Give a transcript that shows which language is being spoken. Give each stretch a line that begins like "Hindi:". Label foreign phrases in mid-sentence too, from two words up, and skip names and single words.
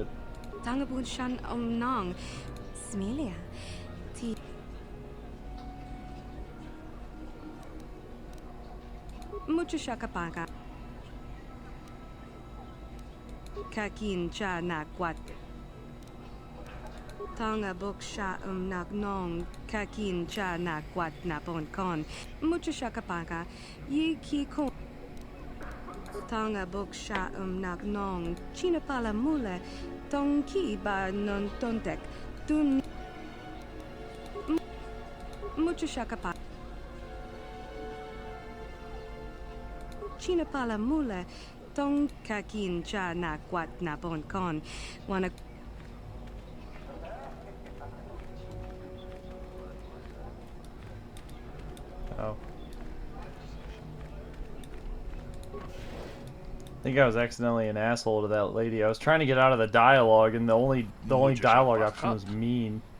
English: Tangabun shan nang. Smilia. Ti. Mucho shakapaga. Kakin cha na kwat. Tanga buk sha nak nong. Kakin cha na kwat na bon kon. Mucho shakapaga. Yi ki kon. Tanga buk sha nak nong. China pala mule. Tong ki ba non tontek. Dun. Mucho shakapaga. China pala mule. Tong kakin cha na kwat na bon kon. Wanna. Oh. I think I was accidentally an asshole to that lady. I was trying to get out of the dialogue, and the only dialogue option was mean.